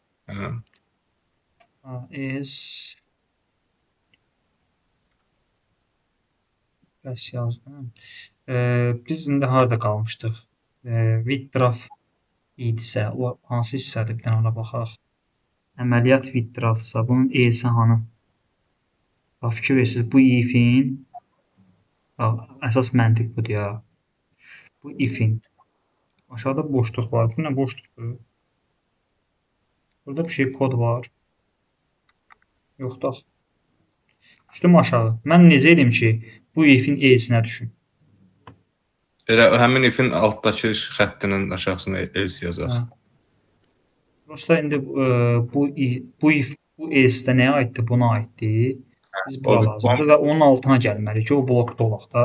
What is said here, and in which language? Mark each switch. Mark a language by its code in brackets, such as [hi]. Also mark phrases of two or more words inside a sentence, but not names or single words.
[az] is bəs yazdım. Biz indi harada qalmışdıq? Withdraw idisə, o hansı hissədir? Bir dənə ona baxaq. Əməliyyat withdrawsa, bunun e'si hanı? Fikir verirsiniz, bu if-in əsas məntiq budur ya. Bu if-in aşağıda boşluq var. Bu nə boşluqdur? Burada bir şey kod var. Yoxdur. Düşdüm aşağı. Mən necə edeyim ki, bu if-in e'sinə düşüm? Elə həmin ifin altdakı xəttinin aşağısına else yazaq. Prosta indi bu e'sdə nəyə aiddir? Buna aiddir. Biz bura lazımdır və onun altına gəlməliyik ki, o blokda olaq da.